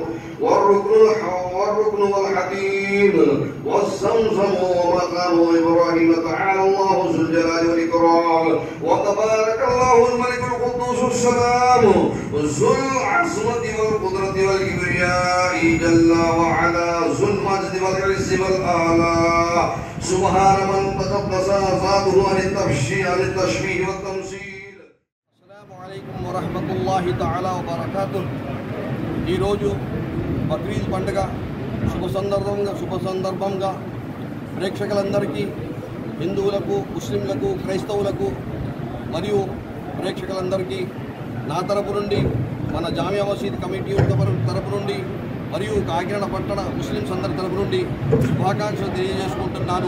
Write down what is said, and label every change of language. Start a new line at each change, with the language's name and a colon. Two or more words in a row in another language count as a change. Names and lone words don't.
Arabic: والركن والحديد والزمزم ومقام إبراهيم تعالى الله ذو الجلال والإكرام وتبارك الله الملك القدوس السلام ذو العظمة والقدرة والكبرياء جل وعلا ذو المجد والعز والآلاء سبحان من تقدس ذاته عن التشبيه والتمثيل. السلام عليكم ورحمة الله تعالى وبركاته.
Telugu: ఈ రోజు బక్రీద్ పండుగ శుభ సందర్భంగా ప్రేక్షకులందరికీ హిందువులకు ముస్లింలకు క్రైస్తవులకు మరియు ప్రేక్షకులందరికీ నా తరపు నుండి మన జామియా మసీద్ కమిటీ తరపు నుండి మరియు కాకినాడ పట్టణ ముస్లింస్ అందరి తరపు నుండి శుభాకాంక్షలు తెలియజేసుకుంటున్నాను.